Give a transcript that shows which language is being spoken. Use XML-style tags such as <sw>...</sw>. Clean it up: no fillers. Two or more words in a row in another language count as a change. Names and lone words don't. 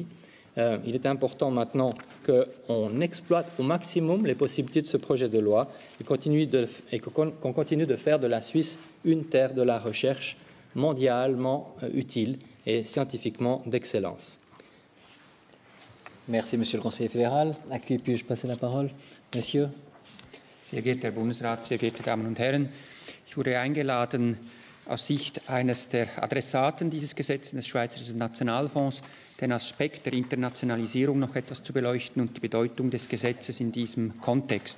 <fr>Il est important maintenant qu'on exploite au maximum les possibilités de ce projet de loi et qu'on continue de faire de la Suisse une terre de la recherche mondialement utile et scientifiquement d'excellence. Merci, Monsieur le Conseiller fédéral. À qui puis-je passer la parole? Monsieur.</fr> <de>Sehr geehrter Herr Bundesrat, sehr geehrte Damen und Herren, ich wurde eingeladen, aus Sicht eines der Adressaten dieses Gesetzes, des Schweizerischen Nationalfonds, den Aspekt der Internationalisierung noch etwas zu beleuchten und die Bedeutung des Gesetzes in diesem Kontext.</de>